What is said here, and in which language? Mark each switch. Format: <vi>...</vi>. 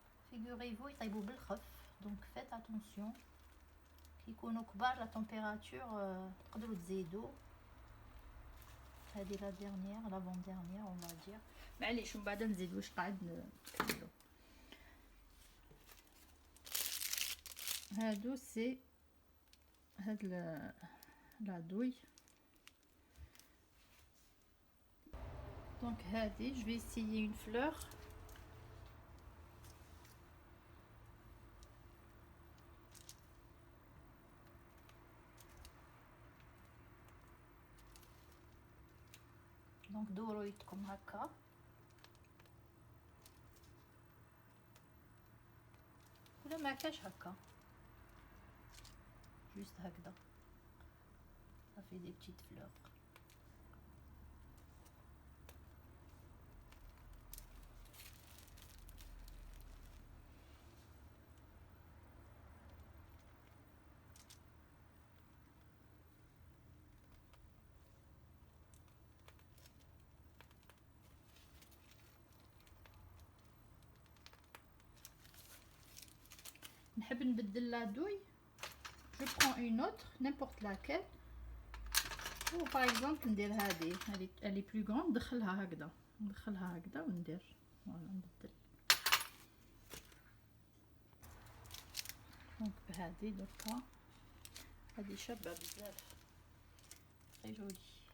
<fr>Figurez-vous</fr> <ar>يطيبوا بالخف.</ar> <fr>Donc faites attention.</fr> <ar>كي يكونوا كبار</ar> <fr>la température</fr> <ar>تقدروا تزيدوا.</ar> <fr>هذه لا dernière l'avant dernière on va dire.</fr> <ar>معليش ومن بعد نزيد واش قاعد نكملو. هادو سي هاد لا دوي. دونك هادي</ar> <fr>je vais essayer une fleur.</fr> <ar>دونك دوروا يدكم هكا. ولا ما كاش هكا juste هكذا.</ar> <fr>ça fait des petites fleurs.</fr> <ar>نحب نبدل</ar> <fr>لا douille, je prends une autre, n'importe laquelle. Ou par exemple</fr> <ar>ندير هذه,</ar> <fr>elle est plus grande,</fr> <ar>ندخلها هكذا وندير فوالا نبدل. دونك بهذه دركا هذه شابه بزاف</ar> <fr>très jolie.</fr>